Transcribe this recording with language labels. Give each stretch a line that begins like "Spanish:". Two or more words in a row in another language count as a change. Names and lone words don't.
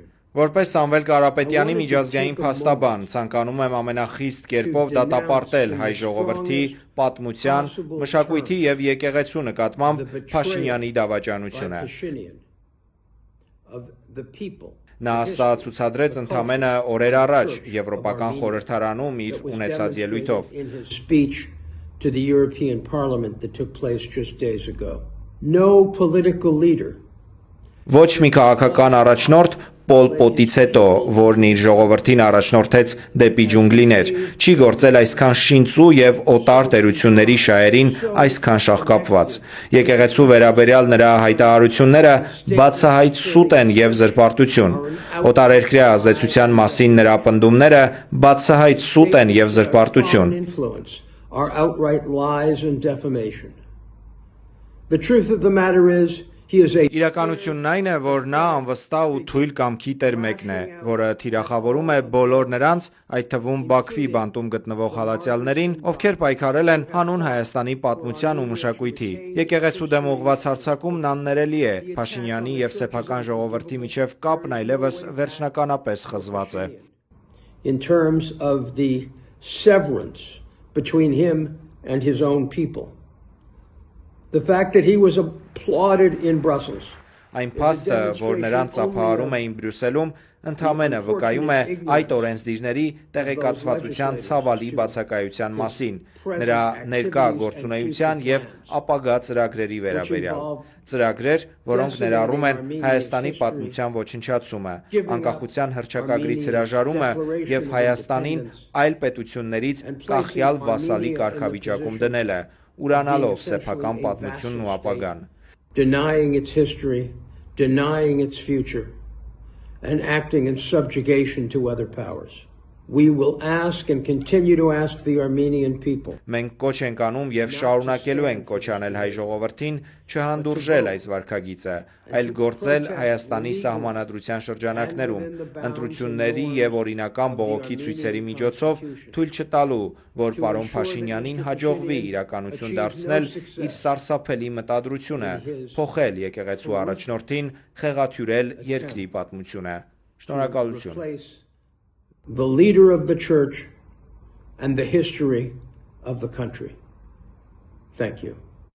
Armenian: Որպես Սամվել Կարապետյանի միջազգային փաստաբան, ցանկանում եմ ամենախիստ կերպով դատապարտել հայ ժողովրդի պատմության, մշակույթի եւ եկեղեցու նկատմամբ Փաշինյանի դավաճանությունը։ Նա ասա ցուցադրեց ընդամենը օրեր առաջ Եվրոպական խորհրդարանում իր ունեցած ելույթով։
English: To the European Parliament that took place just days ago. No political leader.
Armenian: Ոչ մի քաղաքական առաջնորդ Պոլ Պոտից հետո, որն իր ժողովրդին առաջնորդեց դեպի ջունգլիներ, չի գործել այսքան շինծու եւ օտար տերությունների շահերին այսքան շահկապված։ Եկեղեցու վերաբերյալ նրա հայտարարությունները բացահայտ սուտ են եւ զրպարտություն։ Օտարերկրյա ազդեցության մասին նրա պնդումները բացահայտ սուտ են եւ զրպարտություն։
English: Are outright lies and defamation. The truth of the matter is, he is a
Armenian: Իրականությունն այն է, որ նա անվստահ ու թույլ կամքի տեր մեկն է, որը թիրախավորում է բոլոր նրանց, այդ թվում Բաքվի բանտում գտնվող հալածյալներին, ովքեր պայքարել են հանուն Հայաստանի պատմության ու մշակույթի։ Եկեղեցու դեմ ուղղված հարձակումն աններելի է, Փաշինյանի եւ սեփական ժողովրդի միջև կապն այլևս վերջնականապես խզված է։
English: In terms of the severance between him and his own people. The fact that he was applauded in Brussels.
Armenian: Այն փաստը, որ նրանց ապահարում էին Բրյուսելում, ընդամենը վկայում է այդ օրենսդիրների տեղեկացվածության ցավալի բացակայության մասին, նրա ներկա գործունեության եւ ապագա ծրագրերի վերաբերյալ։ Ծրագրեր, որոնք ներառում են Հայաստանի պատմության ոչնչացումը, անկախության հռչակագրից հրաժարումը եւ Հայաստանին այլ պետություններից կախյալ վասալի կարգավիճակում դնելը, ուրանալով սեփական պատմությունն ու ապագան։
English: Denying its history, denying its future, and acting in subjugation to other powers. We will ask and continue to ask the Armenian people.
Armenian: Մենք կոչ ենք անում եւ շարունակելու ենք կոչ անել հայ ժողովրդին չհանդուրժել այս վարքագիծը, այլ գործել Հայաստանի սահմանադրության շրջանակներում, ընտրությունների եւ օրինական բողոքի ցույցերի միջոցով թույլ չտալու, որ պարոն Փաշինյանին հաջողվի իրականություն դարձնել իր սարսափելի մտադրությունը, փոխել եկեղեցու առաջնորդին, խեղաթյուրել երկրի պատմությունը։ Շնորհակալություն։
English: The leader of the church and the history of the country. Thank you.